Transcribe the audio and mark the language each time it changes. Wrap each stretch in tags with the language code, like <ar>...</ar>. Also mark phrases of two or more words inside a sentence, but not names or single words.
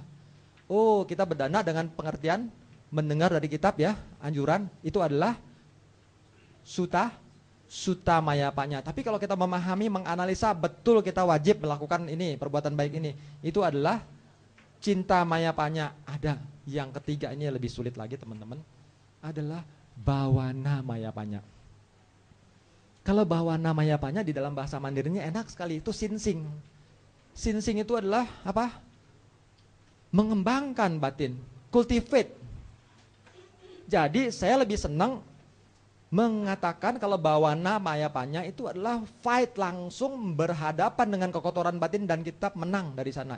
<id>Oh, kita berdana dengan pengertian mendengar dari kitab ya, anjuran itu adalah</id> <pi>sutamaya panya.</pi> <id>Tapi kalau kita memahami, menganalisa betul kita wajib melakukan ini, perbuatan baik ini, itu adalah</id> <pi>cinta maya panya.</pi> <id>Ada yang ketiga, ini lebih sulit lagi teman-teman, adalah</id> <pi>bawana maya panya.</pi> <id>Kalau</id> <pi>bawana maya panya</pi> <id>di dalam bahasa Mandarinnya enak sekali, itu sinsing. Sinsing itu adalah apa? Mengembangkan batin, cultivate. Jadi saya lebih senang mengatakan kalau</id> <pi>bawana maya panya</pi> <id>itu adalah fight, langsung berhadapan dengan kekotoran batin dan kita menang dari sana.</id>